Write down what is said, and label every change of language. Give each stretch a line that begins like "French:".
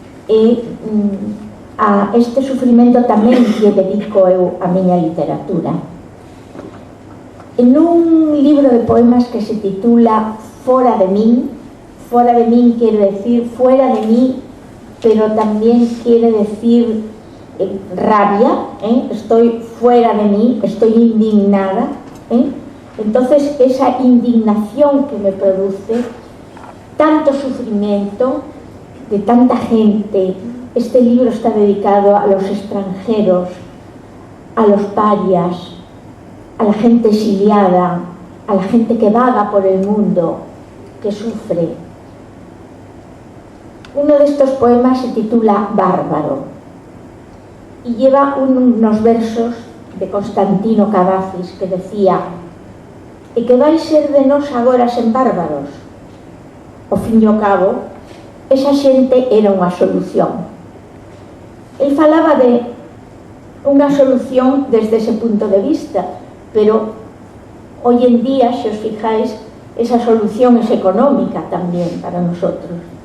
Galician: E a este sufrimento tamén lle dedico eu a miña literatura.
Spanish: En un libro de poemas que se titula Fora de min quiere decir fuera de mí, pero también quiere decir rabia, estoy fuera de mí, estoy indignada. Entonces esa indignación que me produce tanto sufrimiento de tanta gente. Este libro está dedicado a los extranjeros, a los parias, a la gente exiliada, a la gente que vaga por el mundo, que sufre. Uno de estos poemas se titula Bárbaro y lleva unos versos de Constantino Cavafis que decía:
Galician: "E que vai ser de nós agora sen bárbaros?" Ao fin e ao cabo, esa xente era unha solución. Él falaba de unha solución
Spanish: desde ese punto de vista, pero hoy en día, se os fijáis, esa solución es económica también para nosotros,